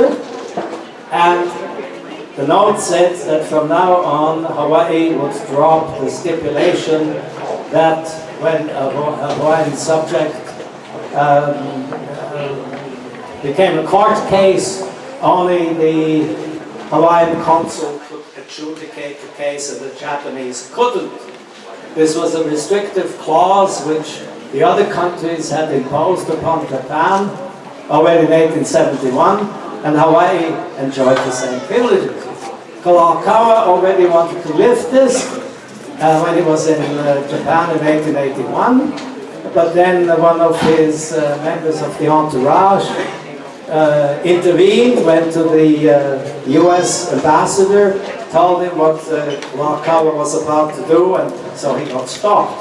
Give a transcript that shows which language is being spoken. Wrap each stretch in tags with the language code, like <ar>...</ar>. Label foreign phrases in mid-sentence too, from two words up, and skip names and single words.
<en>And the note said that from now on, Hawaii would drop the stipulation that when a Hawaiian subject became a court case, only the Hawaiian consul could adjudicate the case and the Japanese couldn't. This was a restrictive clause which the other countries had imposed upon Japan already in 1871, and Hawaii enjoyed the same privileges. Kūʻokoʻa already wanted to lift this when he was in Japan in 1881, but then one of his members of the entourage intervened, went to the US ambassador, told him what Kūʻokoʻa was about to do, and so he got stopped.</en>